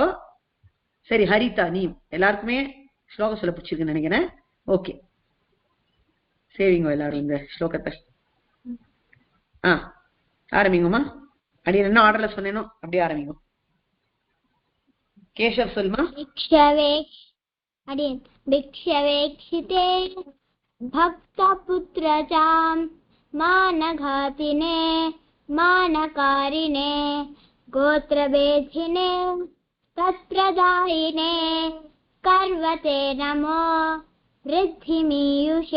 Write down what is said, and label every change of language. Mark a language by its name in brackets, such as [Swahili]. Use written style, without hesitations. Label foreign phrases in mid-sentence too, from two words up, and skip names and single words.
[Tamil] சரி, ஹரிதா நீயும். எல்லாருக்குமே ஸ்லோகம் சொல்ல பிடிச்சிருக்குன்னு நினைக்கிறேன். ஓகே, சேவிங்கோ எல்லாரும் இந்த ஸ்லோகத்தை. ஆரம்பிங்கம்மா. அப்படி என்ன ஆர்டர்ல சொன்னேனோ அப்படியே ஆரம்பிங்க. கேசவ் சொல்லுமா. [Sanskrit] भिक्षवेक्षिते भक्तपुत्रजां मानघातिने मानकारिणे गोत्रभेदिने तत्प्रदायिने कर्वते नमो वृद्धिमीयुषे.